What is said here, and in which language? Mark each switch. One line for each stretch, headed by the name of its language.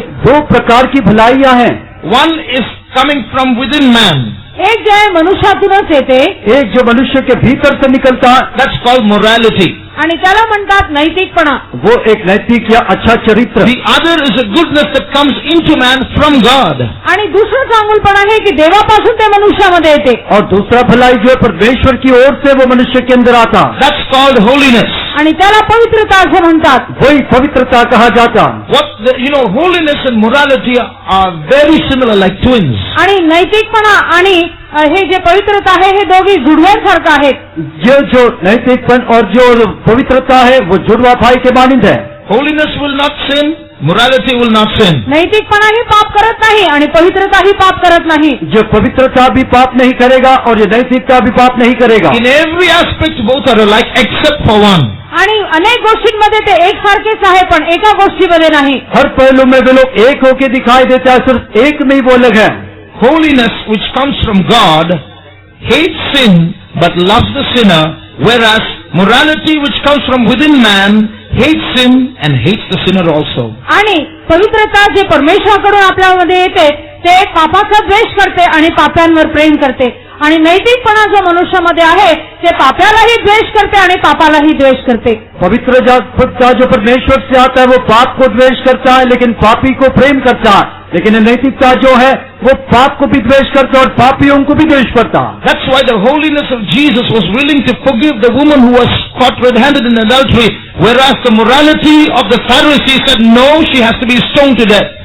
Hindi: दो प्रकार की भलाइयां हैं.
English: One is coming from within man.
Marathi: एक जे आहे मनुष्यातूनच येते,
Hindi: एक जो मनुष्य के भीतर से निकलता,
English: That's called morality.
Marathi: आणि त्याला म्हणतात नैतिकपणा.
Hindi: वो एक नैतिक या अच्छा चरित्र.
English: The other is a goodness that comes into man from God.
Marathi: आणि दुसरं चांगुलपणा आहे की देवापासून ते मनुष्यामध्ये येते.
Hindi: और दूसरा भलाई जो है परमेश्वर की ओर से वो मनुष्य के अंदर आता.
English: That's called holiness.
Marathi: आणि त्याला पवित्रता असं म्हणतात.
Hindi: वही पवित्रता कहा जाता.
English: Holiness and morality are very similar, like twins.
Marathi: आणि नैतिकपणा आणि हे जे पवित्रता आहे हे दोघी जुडव्यांसारखं आहेत.
Hindi: ये जो नैतिकपन और जो पवित्रता है वो जुड़वा भाई के मानिंद है.
English: Holiness will not sin, morality will not sin.
Marathi: नैतिकपणाही पाप करत नाही आणि पवित्रताही पाप करत नाही.
Hindi: जो पवित्रता भी पाप नहीं करेगा और ये नैतिकता भी पाप नहीं करेगा.
English: In every aspect both are alike except for one.
Marathi: आणि अनेक गोष्टींमध्ये ते एकसारखेच आहे पण एका गोष्टीमध्ये नाही.
Hindi: हर पहलू में वे लोग एक होके दिखाई देते हैं, सिर्फ एक में ही वो अलग है.
English: Holiness which comes from God hates sin but loves the sinner, whereas morality which comes from within man hates sin and hates the sinner also.
Marathi: आणि पवित्रता जे परमेश्वराकडून आपल्यामध्ये येते ते पापाचा द्वेष करते आणि पाप्यांवर प्रेम करते. आणि नैतिकपणा जो मनुष्यामध्ये आहे ते पाप्यालाही द्वेष करते आणि पापालाही द्वेष करते.
Hindi: पवित्र जो परमेश्वर से आता है वो पाप को द्वेष करता है लेकिन पापी को प्रेम करता है. लेकिन नैतिकता जो है वो पाप को भी द्वेष करता है और पापियों को भी द्वेष करता है.
English: That's why the holiness of Jesus was willing to forgive the woman who was caught red-handed in adultery, whereas the morality of the Pharisees said no, she has to be stoned to death.